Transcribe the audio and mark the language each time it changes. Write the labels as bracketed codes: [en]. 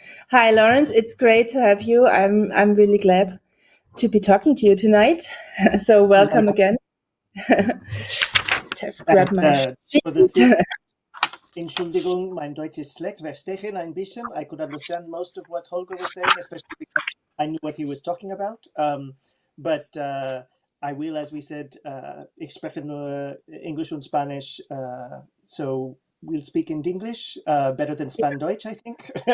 [en] Hi Lawrence, it's great to have you. I'm really glad to be talking to you tonight. So welcome again. Just have to grab my sheet. [de] Entschuldigung, mein Deutsch ist schlecht. Wir stechen ein bisschen. [en] I could understand most of what Holger was saying, especially because I knew what he was talking about. But I will, as we said, [de] ich spreche nur English und Spanish, [en] so we'll speak in English, better than Span-Deutsch, I think.